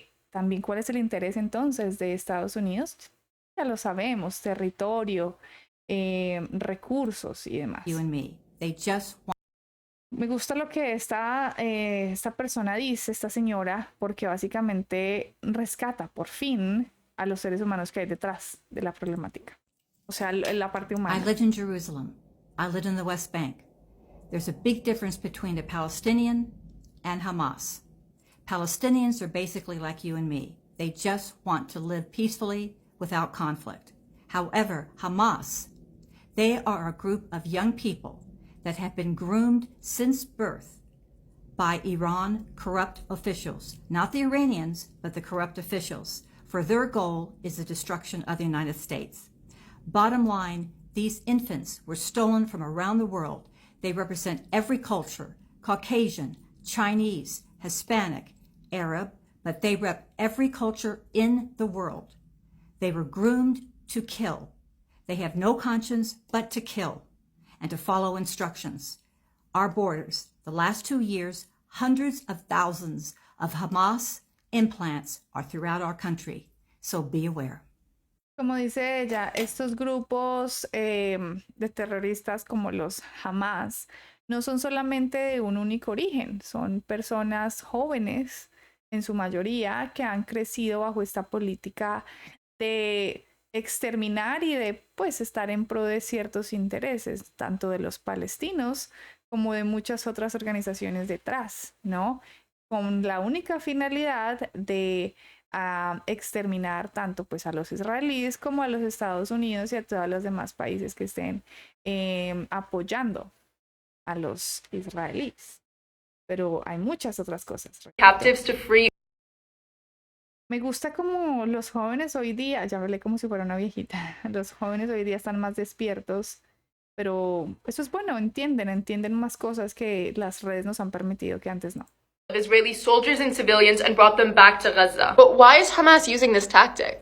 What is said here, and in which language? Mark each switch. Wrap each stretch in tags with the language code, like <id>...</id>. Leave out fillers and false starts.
<es>También, ¿cuál es el interés entonces de Estados Unidos? Ya lo sabemos, territorio, recursos y demás. Me gusta lo que esta persona dice, esta señora, porque básicamente rescata por fin a los seres humanos que hay detrás de la problemática. O sea, la parte humana.</es> <en>I lived in Jerusalem. I lived in the West Bank. There's a big difference between a Palestinian and Hamas. Palestinians are basically like you and me. They just want to live peacefully without conflict. However, Hamas, they are a group of young people that have been groomed since birth by Iran corrupt officials, not the Iranians, but the corrupt officials, for their goal is the destruction of the United States. Bottom line, these infants were stolen from around the world. They represent every culture, Caucasian, Chinese, Hispanic, Arab, but they rep every culture in the world. They were groomed to kill. They have no conscience but to kill and to follow instructions. Our borders, the last 2 years, hundreds of thousands of Hamas implants are throughout our country. So be aware.</en> <es>Como dice ella, estos grupos de terroristas como los Hamas no son solamente de un único origen, son personas jóvenes en su mayoría que han crecido bajo esta política de exterminar y de pues estar en pro de ciertos intereses, tanto de los palestinos como de muchas otras organizaciones detrás, ¿no? Con la única finalidad de exterminar tanto pues a los israelíes como a los Estados Unidos y a todos los demás países que estén apoyando a los israelíes. Pero hay muchas otras cosas.</es> <en>Captives to free.</en> <es>Me gusta como los jóvenes hoy día, ya hablé como si fuera una viejita, los jóvenes hoy día están más despiertos, pero eso es bueno, entienden más cosas que las redes nos han permitido que antes no.</es> <en>Israeli soldiers and civilians and brought them back to Gaza. But why is Hamas using this tactic?</en>